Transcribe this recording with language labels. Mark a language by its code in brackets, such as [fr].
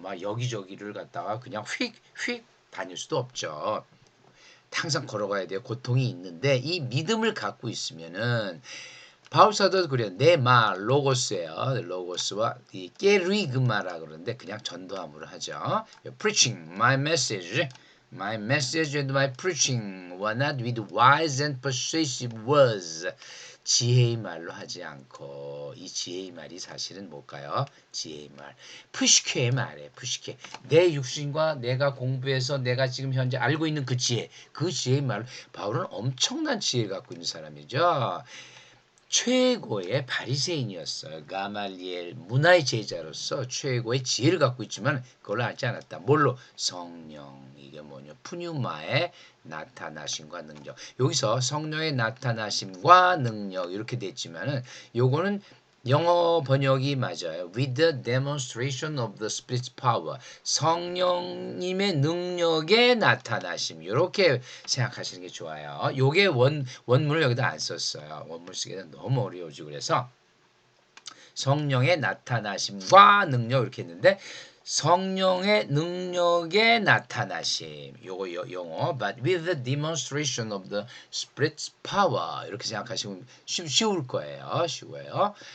[ko] 막 여기저기를 갔다가 그냥 휙휙 다닐 수도 없죠. 항상 걸어가야 돼요. 고통이 있는데 이 믿음을 갖고 있으면은 바울 사도도 그래요. 내 말 로고스예요. 로고스와 이 깨르이그마라 그러는데 그냥 전도함으로 하죠. [en] Preaching my message and my preaching were not with wise and persuasive words. [ko] 지혜의 말로 하지 않고 이 지혜의 말이 사실은 뭘까요? 지혜의 말. 푸시케의 말이에요. 푸시케. 내 육신과 내가 공부해서 내가 지금 현재 알고 있는 그 지혜. 그 지혜의 말로 바울은 엄청난 지혜를 갖고 있는 사람이죠. 최고의 바리새인이었어요. 가말리엘 문화의 제자로서 최고의 지혜를 갖고 있지만 그걸 알지 않았다. 뭘로? 성령. 이게 뭐냐? 푸뉴마의 나타나심과 능력. 여기서 성령의 나타나심과 능력 이렇게 됐지만은 요거는 영어 번역이 맞아요. [en] With the demonstration of the Spirit's power. [ko] 성령님의 능력의 나타나심. 이렇게 생각하시는 게 좋아요. 요게 원문을 여기다 안 썼어요. 원문 쓰기는 너무 어려워지고 그래서 성령의 나타나심과 능력 이렇게 했는데 성령의 능력의 나타나심 요거 영어 [en] but with the demonstration of the Spirit's power [ko] 이렇게 생각하시면 쉬울 거예요. 쉬워요.